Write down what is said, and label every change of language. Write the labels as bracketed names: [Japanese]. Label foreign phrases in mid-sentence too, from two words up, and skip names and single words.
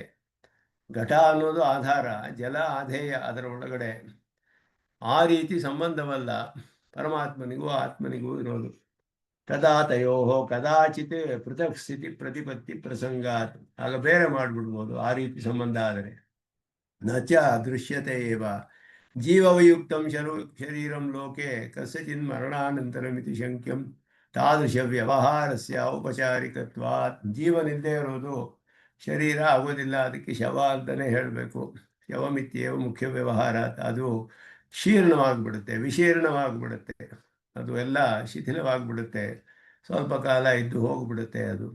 [Kannada] ಘಟ ಅನ್ನೋದು ಆಧಾರ, ಜಲ ಆಧೇಯ ಅದರ ಒಳಗಡೆ. ಆ ರೀತಿ ಸಂಬಂಧವಲ್ಲ ಪರಮಾತ್ಮನಿಗೂ ಆತ್ಮನಿಗೂ ಇರೋದು. [Sanskrit] ತದಾ ತಯೋ ಕದಾಚಿತ್ ಪೃಥಕ್ ಸ್ಥಿತಿ ಪ್ರತಿಪತ್ತಿ ಪ್ರಸಂಗಾತ್. [Kannada] ಆಗ ಬೇರೆ ಮಾಡಿಬಿಡ್ಬೋದು ಆ ರೀತಿ ಸಂಬಂಧ ಆದರೆ. [Sanskrit] ನಚ ದೃಶ್ಯತೆ ಏವ ಜೀವವಯುಕ್ತಂ ಶರೀರಂ ಲೋಕೆ ಕಸ್ಯಚಿನ್ ಮರಣಾನಂತರಮಿತಿ ಶಂಕ್ಯಂ ತಾದೃಶ ವ್ಯವಹಾರಸ್ಯ ಔಪಚಾರಿಕತ್ವಾತ್. [Kannada] ಜೀವನಿಲ್ಲದೆ ಇರೋದು ಶರೀರ ಆಗೋದಿಲ್ಲ, ಅದಕ್ಕೆ ಶವ ಅಂತಲೇ ಹೇಳಬೇಕು. [Sanskrit] ಶವಮಿತ್ಯೇವ ಮುಖ್ಯ ವ್ಯವಹಾರ. [Kannada] ಅದು ಶೀರ್ಣವಾಗಿಬಿಡುತ್ತೆ, ವಿಶೀರ್ಣವಾಗಿಬಿಡುತ್ತೆ, ಅದು ಎಲ್ಲ ಶಿಥಿಲವಾಗಿಬಿಡುತ್ತೆ, ಸ್ವಲ್ಪ ಕಾಲ ಇದ್ದು ಹೋಗಿಬಿಡುತ್ತೆ ಅದು.